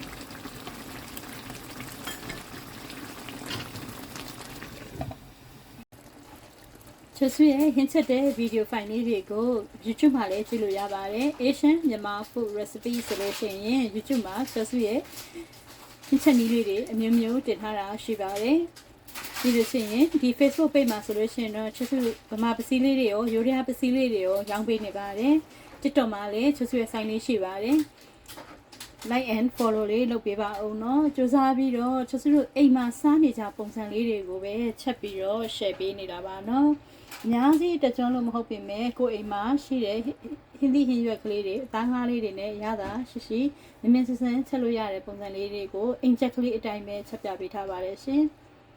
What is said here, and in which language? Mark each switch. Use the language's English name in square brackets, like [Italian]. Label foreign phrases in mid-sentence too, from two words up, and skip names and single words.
[Burmese] ချစ်ဆွေရဲ့ဟင်းချက်တဲ့ဗီဒီယိုဖိုင်လေးတွေကို YouTube မှာလည်းကြည့်လို့ရပါတယ် Asian Myanmar Food Recipe ဆိုလို့ရှိရင် YouTube မှာချစ်ဆွေရဲ့ ဟင်းချက်နည်းလေးတွေအမျိုးမျိုးတင်ထားတာရှိပါတယ်ဒီလိုဆိုရင်ဒီ Facebook page မှာဆိုလို့ရှိ ရင်တော့ချစ်ဆွေဗမာပစည်းလေးတွေရောရိုးရာပစည်းလေးတွေရောရောင်းပေးနေပါတယ် TikTok မှာလည်းချစ်ဆွေရဲ့ဆိုင်လေးရှိပါတယ် [English] like and follow [Burmese] လေးလုပ်ပေးပါအောင်เนาะစူးစမ်းပြီးတော့ချစ်ဆွေတို့အိမ်မှာစားနေကြပုံစံလေးတွေကိုပဲချက်ပြီးတော့ share ပေးနေတာပါเนาะအများကြီးတကြွလို့မဟုတ်ပြင်မဲ့ကိုယ်အိမ်မှာရှိတဲ့ဟင်းသီးဟင်းရွက်ကလေးတွေအသားငါးလေးတွေနဲ့ရတာရှိမြင်မြင်ဆန်းဆန်းချက်လို့ရတဲ့ပုံစံလေးတွေကိုအိမ်ချက်ကလေးအတိုင်းပဲချက်ပြပေးထားပါတယ်ရှင်။